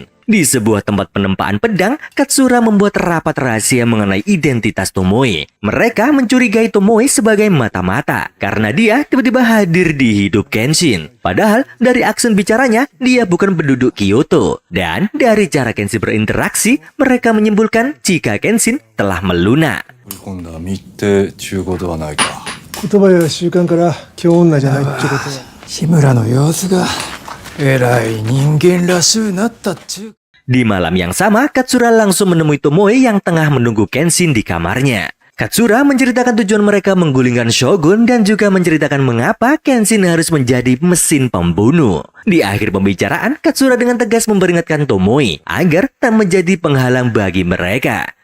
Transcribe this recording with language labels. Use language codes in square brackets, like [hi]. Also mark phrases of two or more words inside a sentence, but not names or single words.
[id] Di sebuah tempat penempaan pedang, Katsura membuat rapat rahasia mengenai identitas Tomoe. Mereka mencurigai Tomoe sebagai mata-mata karena dia tiba-tiba hadir di hidup Kenshin. Padahal dari aksen bicaranya, dia bukan penduduk Kyoto. Dan dari cara Kenshin berinteraksi, mereka menyimpulkan jika Kenshin telah melunak. [ja] 言葉や習慣から京女じゃないってことは志村の様子が偉い人間らしゅうなったっちゅう。 [id] Di malam yang sama, Katsura langsung menemui Tomoe yang tengah menunggu Kenshin di kamarnya. Katsura menceritakan tujuan mereka menggulingkan shogun dan juga menceritakan mengapa Kenshin harus menjadi mesin pembunuh. Di akhir pembicaraan, Katsura dengan tegas memperingatkan Tomoe agar tak menjadi penghalang bagi mereka.